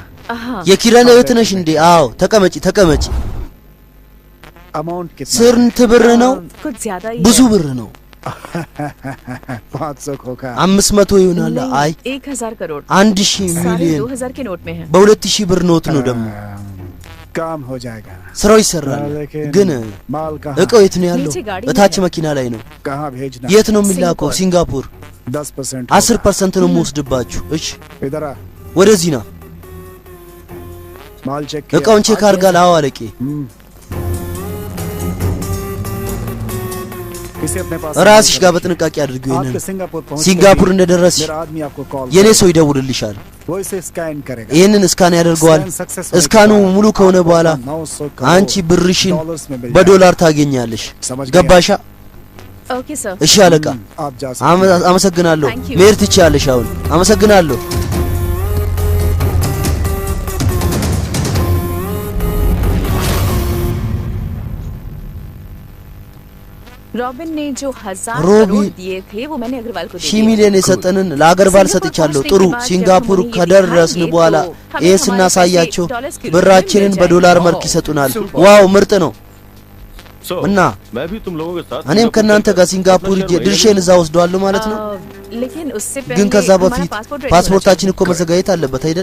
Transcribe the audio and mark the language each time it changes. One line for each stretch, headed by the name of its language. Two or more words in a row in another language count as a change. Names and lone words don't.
Amharic: የኪረን እህት ነሽ እንዴ? አዎ፣ ተቀመጪ።
Hindi: अमाउंट कितना?
Amharic: ስንት ብር ነው?
Hindi: कुछ ज्यादा ही
Amharic: ብዙ ብር ነው።
Hindi: 500 खोखा
Amharic: 500 ይሆናል። አይ
Hindi: 1000 करोड़
Amharic: 1000 ሚሊዮን
Hindi: 2000 के नोट में है।
Amharic: በ2000 ብር ኖት ነው ደግሞ።
Hindi: काम हो जाएगा።
Amharic: ስራው ይሰራል። ግን እቃው የት ነው ያለው? በታች መኪና ላይ ነው።
Hindi: कहां भेजना?
Amharic: የት ነው የሚላከው? ሲንጋፖር 10% 10% ነው የምወስድባችሁ። እሺ
Hindi: इधर आ।
Amharic: ወደዚህ ና።
Hindi: माल चेक
Amharic: እቃውን ቼክ አድርጋል? አዎ አለቄ። ራስሽ ጋር በጥንቃቄ አድርጊው። ይሄንን ሲንጋፖር እንደደረስሽ የኔ ሰው ይደውልልሻል። ይሄንን እስካን ያደርገዋል። እስካኑ ሙሉ ከሆነ በኋላ አንቺ ብርሽን በዶላር ታገኛለሽ። ገባሻ?
English: OK sir።
Amharic: እሺ አለቃ፣ አመሰግናለሁ። መሄድ ትችያለሽ አሁን። አመሰግናለሁ።
Hindi: रॉबिन ने जो 1000 करोड़ दिए थे वो मैंने अग्रवाल को दिए।
Amharic: 1 ሚሊዮን የሰጠንን ለአገርባል ሰጥቻለሁ። ጥሩ። ሲንጋፖር ከደረስን በኋላ ስናሳያቸው ብራችንን በዶላር መልክ ይሰጡናል። ዋው ምርጥ ነው። እና እኔም ከናንተ ጋር ሲንጋፖር ድርሼን እዛ ወስደዋለሁ ማለት ነው። ግን ከዛ በፊት ፓስፖርታችን እኮ መዘጋጀት አለበት አይደል?